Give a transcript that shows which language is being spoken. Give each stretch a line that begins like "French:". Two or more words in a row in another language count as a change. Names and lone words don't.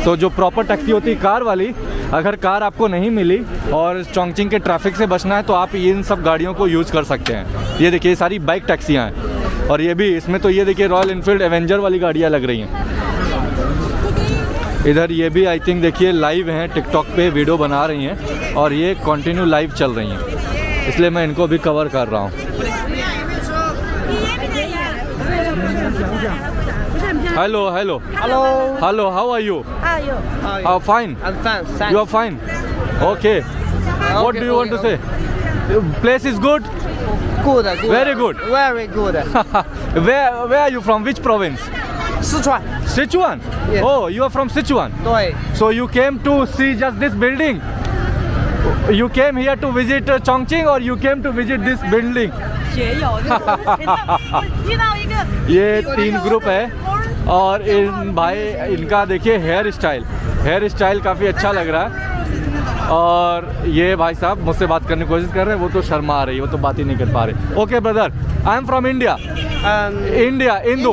Hindi: तो जो
English: proper taxi
Hindi: होती है कार वाली, अगर कार आपको नहीं मिली और चोंगचिंग के ट्रैफिक से बचना है तो आप इन सब गाड़ियों को यूज़ कर सकते हैं। ये देखिए सारी
English: bike taxis
Hindi: हैं। और ये भी, इसमें तो ये देखिए रॉयल इनफील्ड एवेंजर वाली गाड़ियाँ लग रही हैं। इधर ये भी
English: I think
Hindi: देखिए लाइव हैं, टिकटॉक पे वीडियो बना रही हैं और ये
English: continue live
Hindi: चल रही हैं, इसलिए मैं इनको भी कवर कर रहा हूँ।
English: Hello, hello. Hello. Hello, how are you? How are you? Oh, fine. I'm fine. Thanks. You are fine. Okay. What do you want to say? Place is good. Good. Very good. Very good. Where are you from? Which province? Sichuan. Sichuan. Yes. Oh, you are from Sichuan.
Chinese: 对。
English: So you came to see just this building. You came here to visit Chongqing, or you came to visit this building?
Chinese: 也有，遇到一个
Hindi: ये 3 ग्रुप है और इन भाई इनका देखिए
English: hair style
Hindi: काफ़ी अच्छा लग रहा है। और ये भाई साहब मुझसे बात करने की कोशिश कर रहे हैं, वो तो शर्मा रही है, वो तो बात ही नहीं कर पा रहे।
English: Okay brother, I am from India. इंडिया, इंदू।